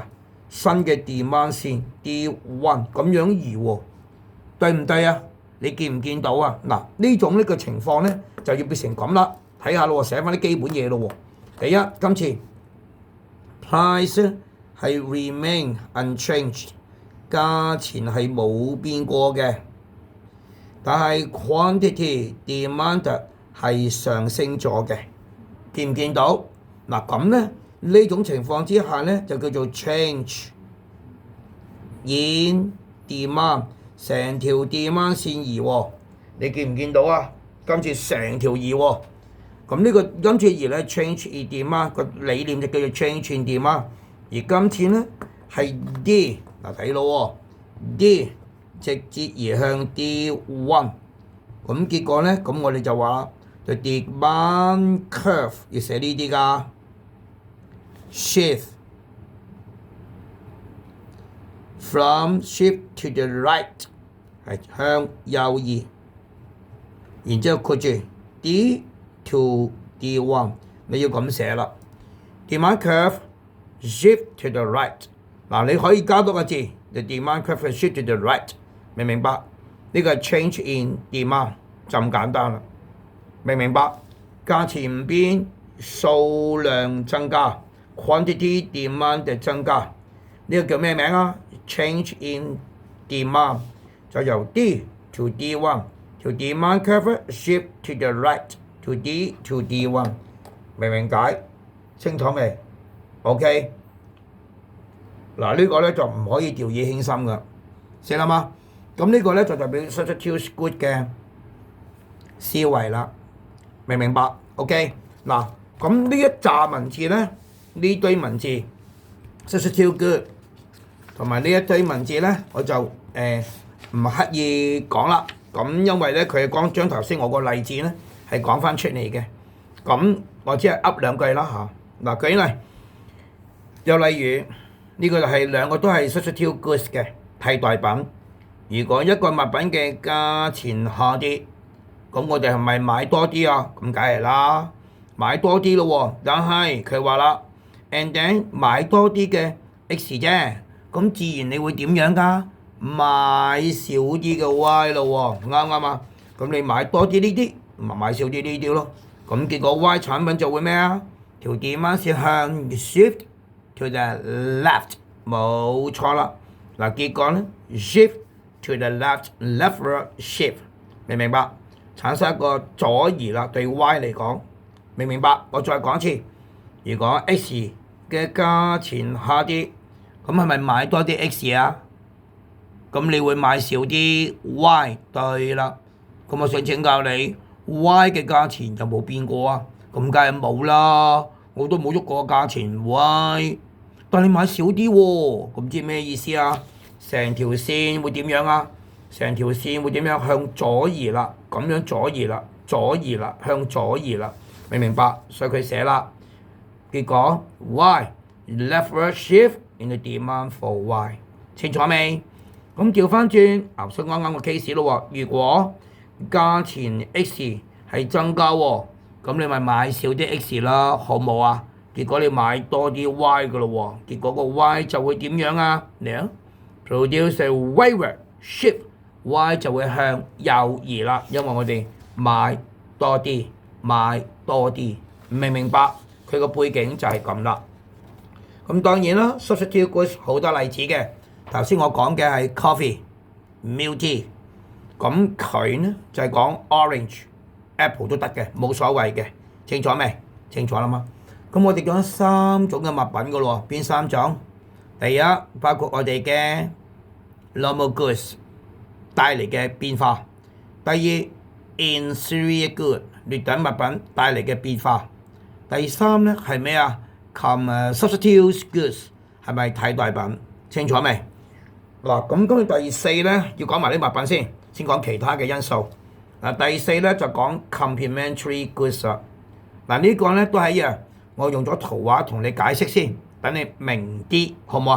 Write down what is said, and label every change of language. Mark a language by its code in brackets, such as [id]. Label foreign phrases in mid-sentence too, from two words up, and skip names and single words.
[yue] 新嘅 demand 線 D1 咁樣移喎，對唔對啊？你見唔見到啊？嗱，呢種呢個情況咧就要變成咁啦，睇下咯，寫翻啲基本嘢咯喎。第一，今次 price 係 [en] remain unchanged， [yue] 價錢係冇變過嘅。但係 [en] quantity demand [yue] 係上升咗嘅，見唔見到？嗱，咁咧呢種情況之下咧就叫做 [en] change in demand， [yue] 成條 demand 線移喎，你見唔見到啊？今次成條移喎， 咁呢個今次而咧 [en] change in demand [yue] 個理念就叫做 [en] change in demand， [yue] 而今次咧係 D 嗱睇到喎 D 直接移向 D1，咁結果咧咁我哋就話就 [en] demand curve [yue] 要寫呢啲㗎 shift [en] from shift to the right [yue] 係向右移，然之後括住 [en] D to D1， [yue] 你要咁寫啦。 [en] Demand curve shift to the right， [yue] 嗱你可以加多個字，就 [en] demand curve shift to the right， [yue] 明唔明白？呢個係 [en] change in demand [yue] 就咁簡單啦，明唔明白？價錢唔變，數量增加 ， [en] quantity demand [yue] 嘅增加，呢個叫咩名啊 ？ [en] Change in demand [yue] 就由 [en] D to D1， [yue] 條 [en] demand curve shift to the right。to D to D1， [yue] 明唔明解？清楚未 ？OK， 嗱呢個咧就唔可以掉以輕心噶，識啦嘛？咁呢個咧就代表 [en] substitute good [yue] 嘅思維啦，明唔明白 ？OK， 嗱咁呢一紮文字咧，呢堆文字 [en] substitute good [yue] 同埋呢一堆文字咧，我就唔刻意講啦。咁因為咧佢係講將頭先我個例子咧。係講翻出嚟嘅，咁我只係噏兩句啦嚇。嗱舉例，又例如呢個就係兩個都係 [en] substitute goods [yue] 嘅替代品。如果一個物品嘅價錢下跌，咁我哋係咪買多啲啊？咁梗係啦，買多啲咯喎。但係佢話啦 ， [en] and then [yue] 買多啲嘅 X 啫，咁自然你會點樣㗎？買少啲嘅 Y 咯喎，啱唔啱啊？咁你買多啲呢啲。咪買少啲呢啲咯，咁結果 Y 產品就會咩啊？條 demand 是向 [en] shift to the left， [yue] 冇錯啦。嗱結果咧 [en] shift to the leftward shift， [yue] 明唔明白？產生一個左移啦，對 Y 嚟講，明唔明白？我再講一次，如果 X 嘅價錢下跌，咁係咪買多啲 X 啊？咁你會買少啲 Y， 對啦。咁我想請教你。Y 嘅價錢有冇變過啊？咁梗係冇啦，我都冇喐過價錢 Y， 但你買少啲喎，咁知咩意思啊？成條線會點樣啊？成條線會點樣向左移啦？咁樣左移啦，左移啦，向左移啦，明唔明白？所以佢寫啦，結果 [en] Y leftward shift in the demand for Y， [yue] 清楚未？咁調翻轉，牛叔啱啱個 case 咯喎，如果價錢 X 係增加喎，咁你咪買少啲 X 啦，好冇啊？結果你買多啲 Y 噶咯喎，結果個 Y 就會點樣啊？嚟啊 ， [en] produce a wayward shift， [yue] Y 就會向右移啦，因為我哋買多啲，買多啲，明唔明白？佢個背景就係咁啦。咁當然啦 ， [en] substitute goods [yue] 好多例子嘅，頭先我講嘅係 coffee、 [en] milk tea。 [yue] 咁佢呢就係講 orange、apple 都得嘅，冇所謂嘅，清楚未？清楚啦嘛？咁我哋講三種嘅物品噶咯，邊三種？第一包括我哋嘅 [en] normal goods [yue] 帶嚟嘅變化；第二 [en] inferior good [yue] 劣等物品帶嚟嘅變化；第三咧係咩啊 ？ [en] substitute goods [yue] 係咪替代品？清楚未？嗱，咁跟住第四咧要講埋啲物品先。先講其他嘅因素。第四咧就講 [en] complementary goods [yue] 啦。呢個咧都係一樣，我用咗圖畫同你解釋先，等你明啲，好唔好啊？